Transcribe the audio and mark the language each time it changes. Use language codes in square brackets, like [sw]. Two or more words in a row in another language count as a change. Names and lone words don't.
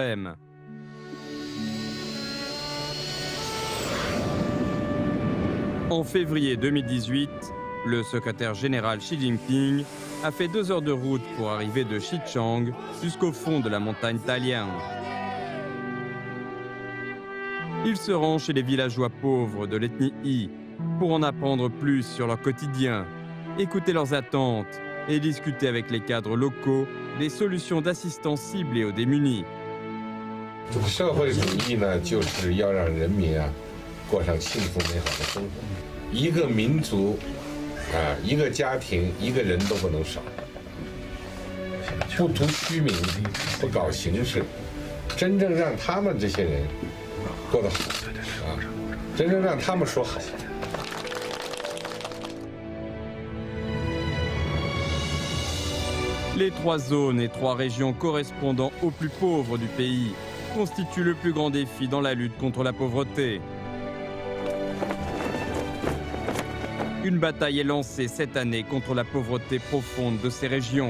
[fr] » En février 2018, le secrétaire général Xi Jinping a fait 2 heures de route pour arriver de Xichang jusqu'au fond de la montagne Dalian. Il se rend chez les villageois pauvres de l'ethnie Yi pour en apprendre plus sur leur quotidien, écouter leurs attentes et discuter avec les cadres locaux des solutions d'assistance ciblées aux démunis. [zh] 社会主义呢，就是要让人民啊过上幸福美好的生活。一个民族一个家庭一个人都不能少，不图虚名，不搞形式，真正让他们这些人过得好真正让他们说好。 [fr] Les 3 zones et 3 régions correspondant aux plus pauvres du pays constituent le plus grand défi dans la lutte contre la pauvreté. Une bataille est lancée cette année contre la pauvreté profonde de ces régions.